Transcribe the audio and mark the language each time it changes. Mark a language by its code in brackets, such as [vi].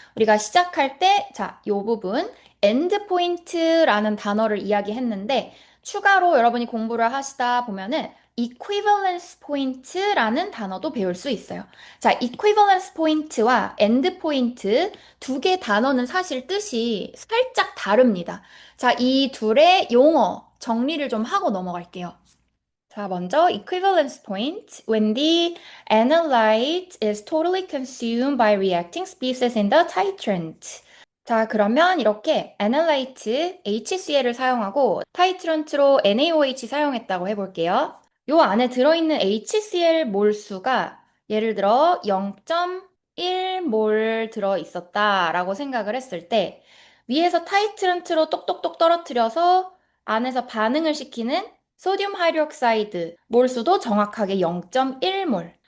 [ko] 우리가 시작할 때, 자, 요 부분, endpoint라는 단어를 이야기했는데, 추가로 여러분이 공부를 하시다 보면은 equivalence point라는 단어도 배울 수 있어요. 자, equivalence point와 endpoint 두 개 단어는 사실 뜻이 살짝 다릅니다. 자, 이 둘의 용어 정리를 좀 하고 넘어갈게요. 자, 먼저 equivalence point. [en] When the analyte is totally consumed by reacting species in the titrant. [ko] 자, 그러면 이렇게 Analyte HCl을 사용하고 타이트런트로 NaOH 사용했다고 해볼게요. 요 안에 들어있는 HCl 몰수가 예를 들어 0.1몰 들어있었다라고 생각을 했을 때 위에서 타이트런트로 똑똑똑 떨어뜨려서 안에서 반응을 시키는 소듐 하이드록사이드 몰수도 정확하게 0.1몰.